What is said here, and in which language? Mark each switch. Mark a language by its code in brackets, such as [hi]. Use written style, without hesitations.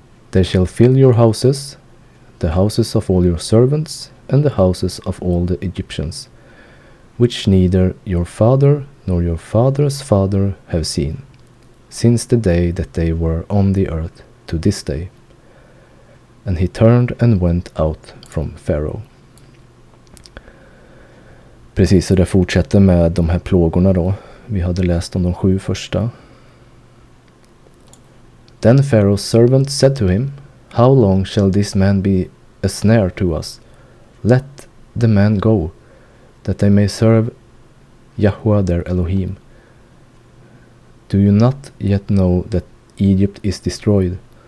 [en] They shall fill your houses, the houses of all your servants, and the houses of all the Egyptians, which neither your father nor your father's father have seen, since the day that they were on the earth to this day. And he turned and went out from Pharaoh. [sv] Precis, så det fortsätter med de här plågorna då. Vi hade läst om de 7 första. [en] Then Pharaoh's servant said to him, How long shall this man be a snare to us? Let the man go, that they may serve Yahweh their Elohim. Do you not yet know that Egypt is destroyed?